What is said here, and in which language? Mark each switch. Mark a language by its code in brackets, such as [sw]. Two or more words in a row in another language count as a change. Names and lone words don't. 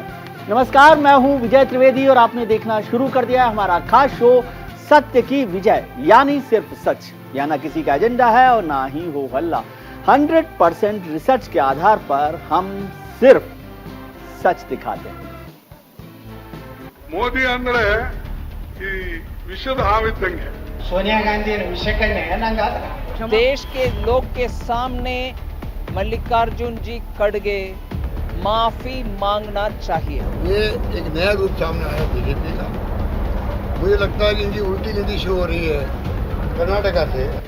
[hi] नमस्कार, मैं हूं विजय त्रिवेदी और आपने देखना शुरू कर दिया है हमारा खास शो सत्य की विजय, यानी सिर्फ सच। यहाँ ना किसी का एजेंडा है और ना ही हो हल्ला। 100% रिसर्च के आधार पर हम सिर्फ सच दिखाते हैं। [kn] ಮೋದಿ ಅಂದ್ರೆ ಈ ವಿಷದ ಹಾವಿದ್ದಂಗೆ. [hi] सोनिया गांधी विषकन्या है ना। देश के लोग के सामने मल्लिकार्जुन जी खड़गे माफी मांगना चाहिए। ये एक नया रूप सामने आया बीजेपी का। मुझे लगता है कि इनकी उल्टी नीति शुरू हो रही है कर्नाटका से।